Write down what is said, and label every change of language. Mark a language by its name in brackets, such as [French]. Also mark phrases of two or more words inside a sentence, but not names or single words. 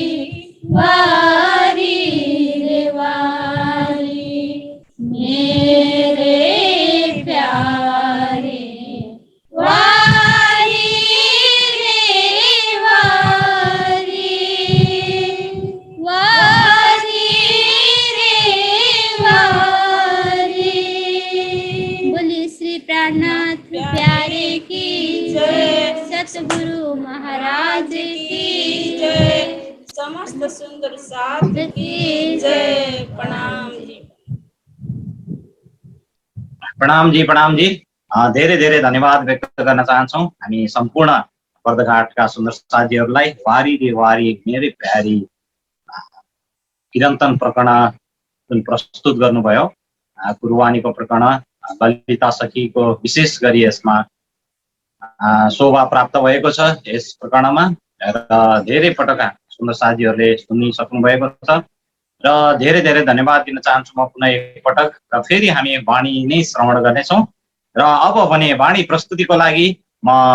[Hindi] वारी रे वारी मेरे प्यारे वारी रे वारी वारी रे वारी बोलिए श्री प्राणनाथ प्यारे की जय सतगुरु महाराज की जय समस्त सुंदर साथ की जय। प्रणाम जी। [Nepali] प्रणाम जी धेरै धेरै धन्यवाद व्यक्त गर्न चाहन्छौँ हामी सम्पूर्ण बर्दघाटका सुन्दर साथीहरूलाई [Hindi] वारी रे वारी मेरै प्यारी [Nepali] कीर्तन प्रकरण जुन प्रस्तुत गर्नुभयो कुर्बानीको प्रकरण ललिता सखीको विशेष गरी यसमा शोभा प्राप्त भएको छ यस प्रकरणमा र धेरै पटक सुन्दर साथीहरूले सुनिसक्नु भएको छ र धेरै धेरै धन्यवाद दिन चाहन्छु म पुनः एकपटक र फेरि हामी वाणी नै श्रवण गर्नेछौँ र अब भने वाणी प्रस्तुतिको लागि म